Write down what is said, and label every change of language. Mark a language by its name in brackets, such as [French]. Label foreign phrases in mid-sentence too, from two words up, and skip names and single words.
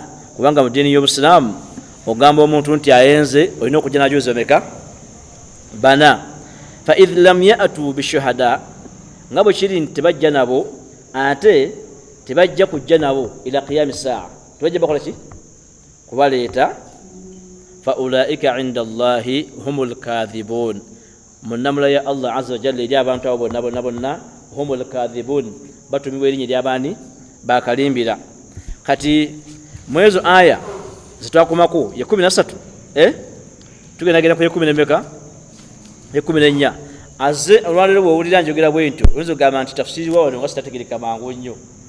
[Ganda] Kubanga mu ddiini y'Obusiraamu ogamba omuntu nti ayenze olina okujja n'abajulizi bameka? Bana. [Arabic] فإذ لم يأتوا بشهداء, [Ganda] nga bwe kiri nti tebajja nabo, ate tebajja kujja nabo [Arabic] إلى قيام الساعة, [Ganda] tebajja bakola ki? Kubaleeta. [Arabic] فأولئك عند الله هم الكاذبون, [Ganda] munnamula ya Allah [Arabic] عز وجل [Ganda] eri abantu abo bonna [Arabic] هم الكاذبون, [Ganda] batumibwa erinnya ery'abaani bakalimbira. Kati mwezo aya zitwakomako ye 13 tugendagenda ku ye 14 ye 14. Aze olwaleero bw'owulira njogera bwe ntyo oyinza okugamba nti tafsiri wa wano nga sitategereka mangu nnyo.